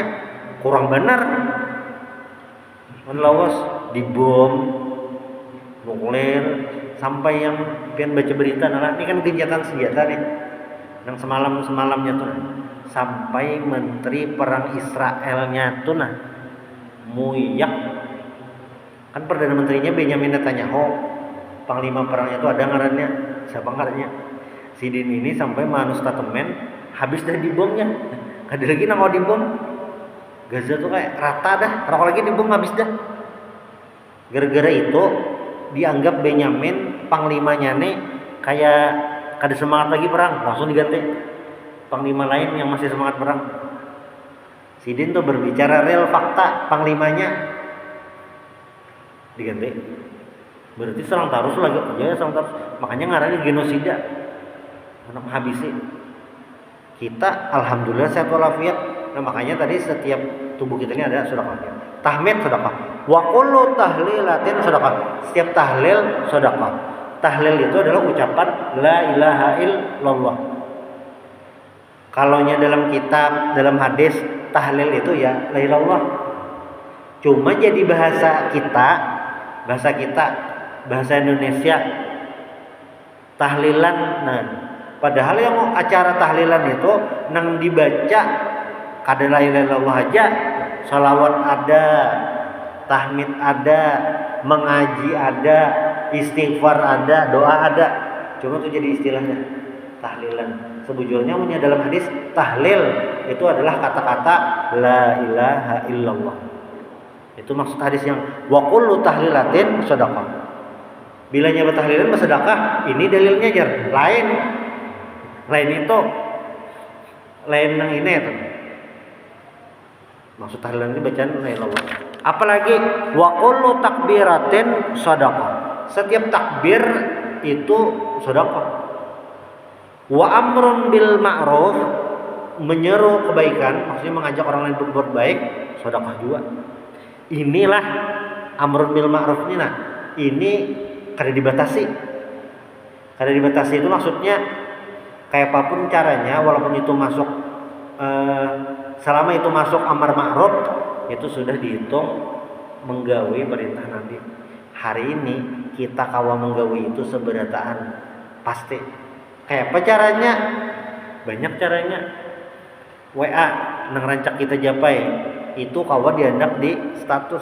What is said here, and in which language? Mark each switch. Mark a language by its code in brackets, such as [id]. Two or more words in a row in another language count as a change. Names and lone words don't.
[bjn] Kurang benar. Lawas dibom nuklir sampai yang pian baca berita nah ini kan gencatan senjata nih yang semalamnya tuh sampai menteri perang Israelnya tuh nah muyak kan perdana menterinya Benjamin Netanyahu, panglima perangnya tuh ada ngarannya siapa ngarannya Sidin ini sampai manu statement habis dah dibomnya ada lagi nang mau dibom Gaza tuh kayak rata dah kalau lagi dibom habis dah gara-gara itu dianggap Benyamin panglimanya nih kayak kada semangat lagi perang, langsung diganti panglima lain yang masih semangat perang. Sidin tuh berbicara real fakta, panglimanya diganti. Berarti serang terus lagi, ya serang terus. Makanya ngarani genosida, anak menghabisi. [id] Kita alhamdulillah sehat walafiat. Nah makanya tadi setiap tubuh kita ini ada sedekah. Tahmid sedekah. [ar] وكل تهليلة sedekah. [id] Setiap tahlil sedekah. Tahlil itu adalah ucapan [ar] لا إله إلا الله. [id] Kalaunya dalam kitab, dalam hadis tahlil itu ya [ar] لا إله إلا الله. [id] Cuma jadi bahasa Indonesia tahlilan. [bjn] Nah, padahal yang acara tahlilan itu nang dibaca kada [ar] لا إله إلا الله [bjn] aja, salawat ada, tahmid ada, mengaji ada, istighfar ada, doa ada. [id] Cuma itu jadi istilahnya tahlilan. [bjn] Sebujurnya dalam hadis tahlil itu adalah kata-kata [ar] لا إله إلا الله. [id] Itu maksud hadis yang [ar] وكل تهليلة [id] sedekah. [bjn] Bilanya bertahlilan bersedekah, ini dalilnya jar. Lain itu lain yang ini itu. [id] Maksud tahlilan ini bacaan [ar] لا إله إلا الله. Apalagi وكل تكبيرة sedekah. [id] Setiap takbir itu sedekah. [ar] وأمر بالمعروف, [id] menyeru kebaikan, maksudnya mengajak orang lain berbuat baik, sedekah juga. Inilah [ar] أمر بالمعروف [id] ini nah. [bjn] Ini kada dibatasi. Kada dibatasi itu maksudnya kayak apapun caranya walaupun itu masuk selama itu masuk amar ma'ruf itu sudah dihitung menggawi perintah Nabi. Hari ini kita kawa menggawi itu seberataan pasti. Kayak apa caranya? Banyak caranya. WA nang rancak kita japai itu kawa diandak di status.